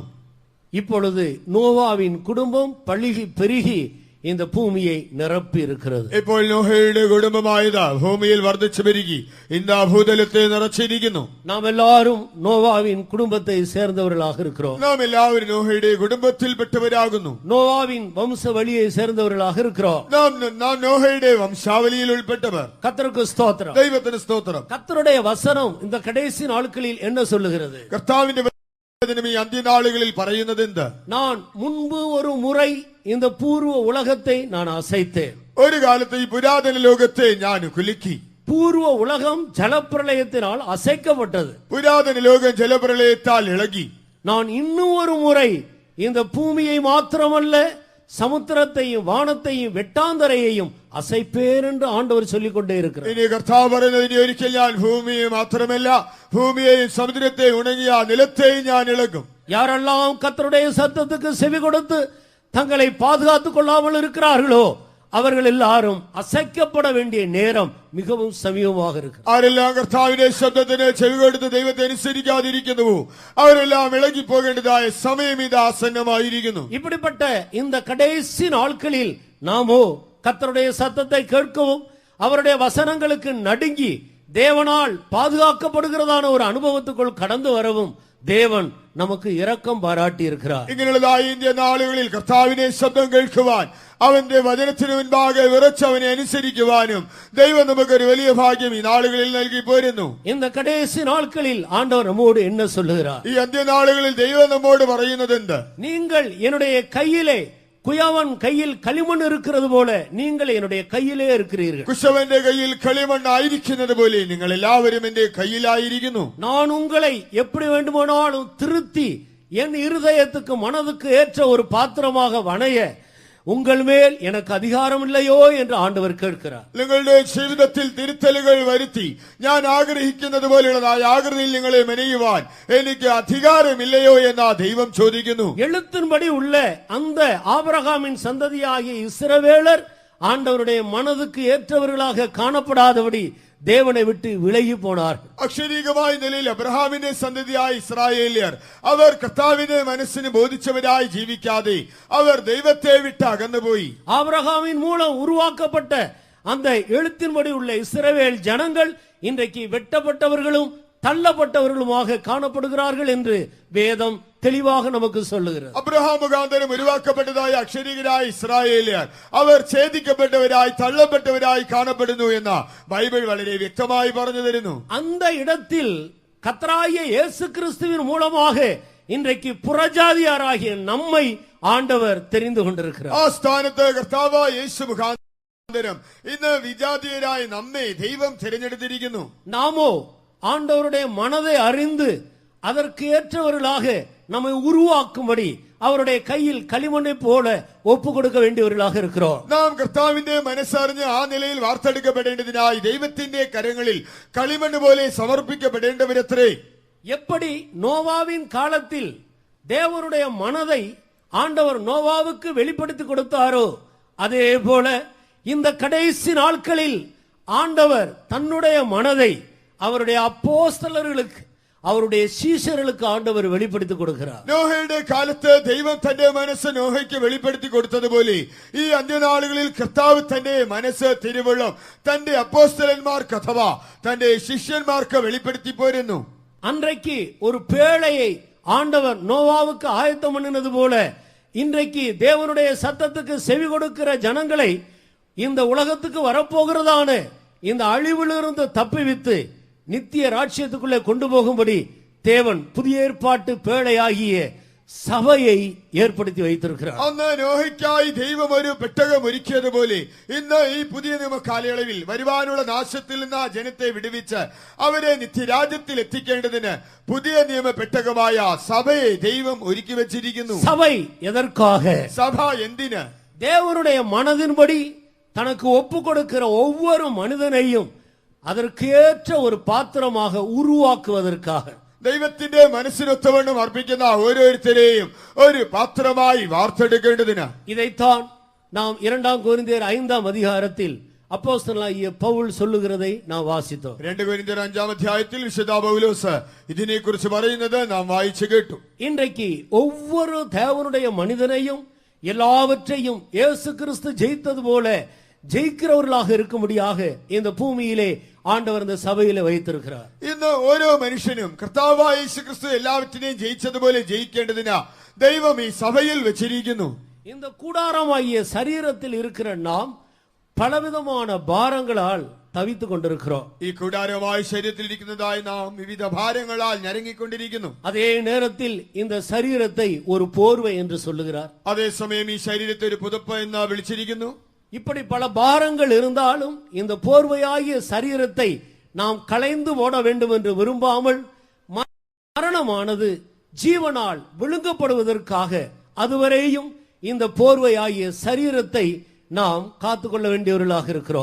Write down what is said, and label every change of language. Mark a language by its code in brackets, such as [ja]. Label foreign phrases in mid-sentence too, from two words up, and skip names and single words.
[ta] இப்பொழுது நோவாவின் குடும்பம் பழுகி பெருகி இந்த பூமியை நிரப்பி இருக்கிறது. [ml] ഇപ്പോൾ നോഹയുടെ കുടുംബമായത് ഭൂമിയിൽ വർദ്ധിച്ചു പെരുകി இந்த ഭൂതലത്തെ നിറച്ചിരിക്കുന്നു. [ta] நாம் எல்லாரும் நோவாவின் குடும்பத்தை சேர்ந்தவர்களாக இருக்கிறோம். [ml] നാം എല്ലാവരും നോഹയുടെ കുടുംബത്തിൽപ്പെട്ടവരാകുന്നു. [ta] நோவாவின் வம்ச வழியை சேர்ந்தவர்களாக இருக்கிறோம். [ml] നാം നോഹയുടെ വംശാവലിയിൽ ഉൾപ്പെട്ടവർ. [ta] கர்த்தருக்கு ஸ்தோத்திரம். [ml] ദൈവത്തിന് സ്തോത്രം. [ta] கர்த்தருடைய வசனம் இந்த கடைசி நாட்களில் என்ன சொல்லுகிறது? [ml] കർത്താവിന്റെ ഈ അന്ത്യനാളുകളിൽ പറയുന്നത് എന്ത്? [ta] நான் முன்பு ஒரு முறை இந்த பூர்வ உலகத்தை நான் அசைத்தேன். [ml] ഒരു കാലത്ത് ഈ പുരാതന ലോകത്തെ ഞാൻ കുലുക്കി. [ta] பூர்வ உலகம் ஜலப்பிரளயத்தினால் அசைக்கப்பட்டது. [ml] പുരാതന ലോകം ജലപ്രളയത്താൽ ഇളകി. [ta] நான் இன்னும் ஒரு முறை இந்த பூமியை மாத்திரமல்ல சமுத்திரத்தையும் வானத்தையும் வெட்டாந்தரையையும் அசைப்பேன் என்று ஆண்டவர் சொல்லிக் கொண்டே இருக்கிறார். [ml] ഇനി കർത്താവ് പറയുന്നത് ഒരിക്കൽ ഞാൻ ഭൂമിയെ മാത്രമല്ല ഭൂമിയെയും സമുദ്രത്തെയും ഉണങ്ങിയ നിലത്തെയും ഞാൻ ഇളകും. [ta] யாரெல்லாம் கர்த்தருடைய சத்தத்துக்கு செவி கொடுத்து தங்களை பாதுகாத்துக் கொள்ளாமல் இருக்கிறார்களோ அவர்கள் எல்லாரும் அசைக்கப்பட வேண்டிய நேரம் மிகவும் சமீபமாக இருக்கு. [ml] ആരെല്ലാം കർത്താവിന്റെ ശബ്ദത്തിന് ചെവി കൊടുത്ത് ദൈവത്തെ അനുസരിക്കാതിരിക്കുന്നുവോ അവരെല്ലാം ഇളകി പോകേണ്ടതായ സമയം ഇത് ആസന്നമായിരിക്കുന്നു. [ta] இப்படிப்பட்ட இந்த கடைசி நாட்களில் நாமோ கர்த்தருடைய சத்தத்தை கேட்கவும் அவருடைய வசனங்களுக்கு நடுங்கி தேவனால் பாதுகாக்கப்படுகிறதான ஒரு அனுபவத்துக்குள் கடந்து வரவும் தேவன் நமக்கு இரக்கம் பாராட்டி இருக்கிறார். [ml] ഇങ്ങനെയുള്ളതായ ഇന്ത്യ നാളുകളിൽ കർത്താവിനെ ശബ്ദം കേൾക്കുവാൻ അവന്റെ വചനത്തിന് മുൻപാകെ വിറച്ചവനെ അനുസരിക്കുവാനും ദൈവം നമുക്കൊരു വലിയ ഭാഗ്യം ഈ നാളുകളിൽ നൽകി പോരുന്നു. [ta] இந்த கடைசி நாட்களில் ஆண்டவர் நம்மோடு என்ன சொல்லுகிறார்? [ml] ഈ അന്ത്യനാളുകളിൽ ദൈവം നമ്മോട് പറയുന്നത് എന്ത്? [ta] நீங்கள் என்னுடைய கையிலே குயவன் கையில் களிமண் இருக்கிறது போல நீங்கள் என்னுடைய கையிலே இருக்கிறீர்கள். [ml] കുശവന്റെ കയ്യിൽ കളിമണ്ണായിരിക്കുന്നത് പോലെ നിങ്ങൾ എല്ലാവരും എന്റെ കയ്യിലായിരിക്കുന്നു. [ta] நான் உங்களை எப்படி வேண்டுமானாலும் திருத்தி என் இருதயத்துக்கு மனதுக்கு ஏற்ற ஒரு பாத்திரமாக வணைய உங்கள் மேல் எனக்கு அதிகாரம் இல்லையோ என்று ஆண்டவர் கேட்கிறார். [ml] നിങ്ങളുടെ ജീവിതത്തിൽ തിരുത്തലുകൾ വരുത്തി ഞാൻ ആഗ്രഹിക്കുന്നത് പോലെയുള്ളതായ ആകൃതിയിൽ നിങ്ങളെ മെനയുവാൻ എനിക്ക് അധികാരമില്ലയോ എന്ന് ദൈവം ചോദിക്കുന്നു. [ta] எழுத்தின்படி உள்ள அந்த ஆபிரகாமின் சந்ததியாகிய இஸ்ரவேலர் ஆண்டவருடைய மனதுக்கு ஏற்றவர்களாக காணப்படாதபடி தேவனை விட்டு விலகி போனார். [ml] അക്ഷരീകമായ നിലയിൽ അബ്രഹാമിന്റെ സന്തതിയായ ഇസ്രായേലിയർ അവർ കർത്താവിന്റെ മനസ്സിന് ബോധിച്ചവരായി ജീവിക്കാതെ അവർ ദൈവത്തെ വിട്ട് അകന്നുപോയി. [ta] ஆபிரகாமின் மூலம் உருவாக்கப்பட்ட அந்த எழுத்தின்படி உள்ள இஸ்ரவேல் ஜனங்கள் இன்றைக்கு வெட்டப்பட்டவர்களும் தள்ளப்பட்டவர்களுமாக காணப்படுகிறார்கள் என்று வேதம் தெளிவாக நமக்கு சொல்லுகிறது. [ml] അബ്രഹാം മുഖാന്തരം ഉരുവാക്കപ്പെട്ടതായ അക്ഷരീകരായ ഇസ്രായേലിയർ അവർ ഛേദിക്കപ്പെട്ടവരായി തള്ളപ്പെട്ടവരായി കാണപ്പെടുന്നു എന്ന ബൈബിൾ വളരെ വ്യക്തമായി പറഞ്ഞു തരുന്നു. [ta] அந்த இடத்தில் கர்த்தராகிய இயேசு கிறிஸ்துவின் மூலமாக இன்றைக்கு புறஜாதியாராகிய நம்மை ஆண்டவர் தெரிந்து கொண்டிருக்கிறார். [ml] ആ സ്ഥാനത്ത് കർത്താവായ യേശു മുഖാന്തരം ഇന്ന് വിജാതീയരായ നമ്മെ ദൈവം തിരഞ്ഞെടുത്തിരിക്കുന്നു. [ta] நாமோ ஆண்டவருடைய மனதை அறிந்து அதற்கு ஏற்றவர்களாக நம்மை உருவாக்கும்படி அவருடைய கையில் களிமண்ணை போல ஒப்பு கொடுக்க வேண்டியவர்களாக இருக்கிறோம். [ml] നാം കർത്താവിന്റെ മനസ്സറിഞ്ഞ് ആ നിലയിൽ വാർത്തെടുക്കപ്പെടേണ്ടതിനായി ദൈവത്തിന്റെ കരങ്ങളിൽ കളിമണ്ണ് പോലെ സമർപ്പിക്കപ്പെടേണ്ടവരത്രേ. [ta] எப்படி நோவாவின் காலத்தில் தேவனுடைய மனதை ஆண்டவர் நோவாவுக்கு வெளிப்படுத்தி கொடுத்தாரோ அதே போல இந்த கடைசி நாட்களில் ஆண்டவர் தன்னுடைய மனதை அவருடைய அப்போஸ்தலர்களுக்கு அவருடைய சீஷர்களுக்கு ஆண்டவர் வெளிப்படுத்தி கொடுக்கிறார். [ml] നോഹയുടെ കാലത്ത് ദൈവം തന്റെ മനസ്സ് നോഹയ്ക്ക് വെളിപ്പെടുത്തി കൊടുത്തതുപോലെ ഈ അന്ത്യനാളുകളിൽ കർത്താവ് തന്റെ മനസ്സ് തിരുവള്ളം തന്റെ അപ്പോസ്തലന്മാർക്ക് അഥവാ തന്റെ ശിഷ്യന്മാർക്ക് വെളിപ്പെടുത്തി പോരുന്നു. [ta] அன்றைக்கு ஒரு பேழையை ஆண்டவர் நோவாவுக்கு ஆயத்தம் பண்ணினது போல இன்றைக்கு தேவனுடைய சத்தத்துக்கு செவி கொடுக்கிற ஜனங்களை இந்த உலகத்துக்கு வரப்போகிறதான இந்த அழிவிலிருந்து தப்பிவித்து நித்திய ராஜ்யத்துக்குள்ளே கொண்டு போகும்படி தேவன் புதிய ஏற்பாட்டு பேழையாகிய [ml] സഭയെ ഏർപ്പെടുത്തി വച്ചിരിക്കുകയാണ്. അന്ന് നോഹയ്ക്കായി ദൈവം ഒരു പെട്ടകം ഒരുക്കിയതുപോലെ ഇന്ന് ഈ പുതിയ നിയമ കാലയളവിൽ വരുവാനുള്ള നാശത്തിൽ നിന്ന് ആ ജനത്തെ വിടുവിച്ച് അവരെ നിത്യരാജ്യത്തിൽ എത്തിക്കേണ്ടതിന് പുതിയ നിയമ പെട്ടകമായ സഭയെ ദൈവം ഒരുക്കി വെച്ചിരിക്കുന്നു. [ta] സഭை எதற்காக? [ml] സഭ എന്തിന്? [ta] தேவனுடைய மனதின்படி தனக்கு ஒப்பு கொடுக்கிற ஒவ்வொரு மனிதனையும் அதற்கு ஏற்ற ஒரு பாத்திரமாக உருவாக்குவதற்காக [ml] ദൈവത്തിന്റെ മനസ്സിനൊത്തവണ്ണം അർപ്പിക്കുന്ന ഓരോരുത്തരെയും ഒരു പാത്രമായി വാർത്തെടുക്കേണ്ടതിന്. [ta] இதைத்தான் நாம் 2 கொரிந்தியர் 5 அதிகாரத்தில் அப்போஸ்தலனாகிய பவுல் சொல்லுகிறதை நாம் வாசித்தோம். [ml] 2 കൊരിന്ത്യർ 5 അധ്യായത്തിൽ വിശുദ്ധ പൗലോസ് ഇതിനെക്കുറിച്ച് പറയുന്നത് നാം വായിച്ചു കേട്ടു. [ta] இன்றைக்கு ஒவ்வொரு தேவனுடைய மனிதனையும் எல்லாவற்றையும் இயேசு கிறிஸ்து ஜெயித்தது போல ஜெயிக்கிறவர்களாக இருக்கும்படியாக இந்த பூமியிலே ஆண்டவர் இந்த சபையிலே வைத்திருக்கிறார். [ml] ഇന്ന് ഓരോ മനുഷ്യനും കർത്താവായ യേശു ക്രിസ്തു എല്ലാവറ്റിനെയും ജയിച്ചതുപോലെ ജയിക്കേണ്ടതിന് ദൈവം ഈ സഭയിൽ വെച്ചിരിക്കുന്നു. [ta] இந்த கூடாரமாகிய சரீரத்தில் இருக்கிற நாம் பலவிதமான பாரங்களால் தவித்துக் கொண்டிருக்கிறோம். [ml] ഈ കൂടാരമായ ശരീരത്തിൽ ഇരിക്കുന്നതായ നാം വിവിധ ഭാരങ്ങളാൽ ഞരങ്ങിക്കൊണ്ടിരിക്കുന്നു. [ta] அதே நேரத்தில் இந்த சரீரத்தை ஒரு போர்வை என்று சொல்லுகிறார். [ml] അതേസമയം ഈ ശരീരത്തെ ഒരു പുതപ്പ് എന്ന് വിളിച്ചിരിക്കുന്നു. [ta] இப்படி பல பாரங்கள் இருந்தாலும் இந்த போர்வையாகிய சரீரத்தை நாம் களைந்து போட வேண்டும் என்று விரும்பாமல் மரணமானது ஜீவனால் விழுங்கப்படுவதற்காக அதுவரையும் இந்த போர்வையாகிய சரீரத்தை நாம் காத்துக்கொள்ள വേണ്ടിയവர்களாக இருக்கிறோம்.